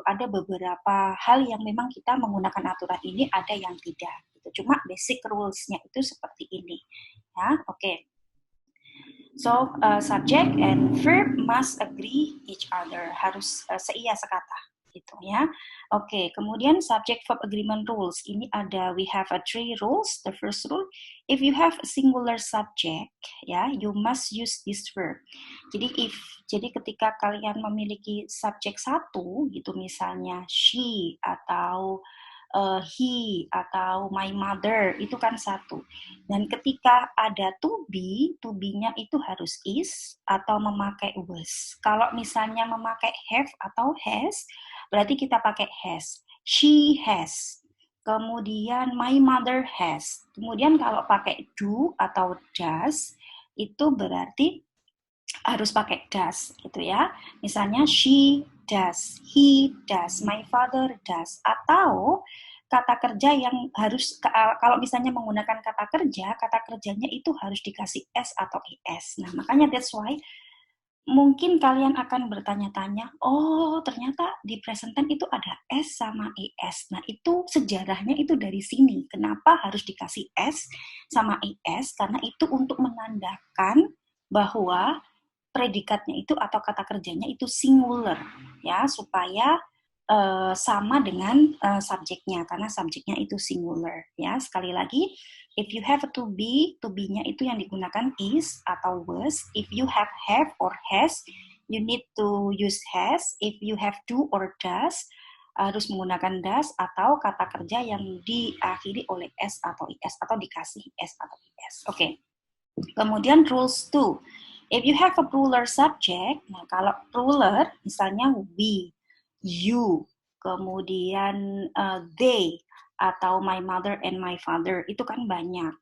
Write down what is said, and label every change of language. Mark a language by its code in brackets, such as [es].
[id] Ada beberapa hal yang memang kita menggunakan aturan ini, ada yang tidak. Gitu. Cuma basic rules-nya itu seperti ini. Ya, oke. [en] So, subject and verb must agree each other. [id] Harus seia sekata. Gitu ya. Oke, kemudian subject verb agreement rules. Ini ada, [en] we have three rules. The first rule, if you have a singular subject, ya, you must use this verb. [id] Jadi ketika kalian memiliki subjek satu, gitu misalnya she atau he atau my mother, itu kan satu. Dan ketika ada to be-nya itu harus is atau memakai was. Kalau misalnya memakai have atau has, berarti kita pakai has. She has. Kemudian my mother has. Kemudian kalau pakai do atau does, itu berarti harus pakai does gitu ya. Misalnya she does, he does, my father does. Atau kata kerja yang harus, kalau misalnya menggunakan kata kerjanya itu harus dikasih s atau es. Nah, makanya [en] that's why [id] mungkin kalian akan bertanya-tanya, oh ternyata di present tense itu ada s sama es. Nah, itu sejarahnya itu dari sini. Kenapa harus dikasih s sama es? Karena itu untuk menandakan bahwa predikatnya itu atau kata kerjanya itu singular ya, supaya sama dengan subjeknya, karena subjeknya itu singular ya. Sekali lagi, [en] if you have [id] to be-nya itu yang digunakan is atau was. [en] If you have or has, you need to use has. If you have do or does, [id] harus menggunakan does, atau kata kerja yang diakhiri oleh s atau is atau dikasih s atau is. Oke. Kemudian rules 2. [en] If you have a plural subject, [id] nah kalau plural misalnya we, you, kemudian they, atau my mother and my father, itu kan banyak.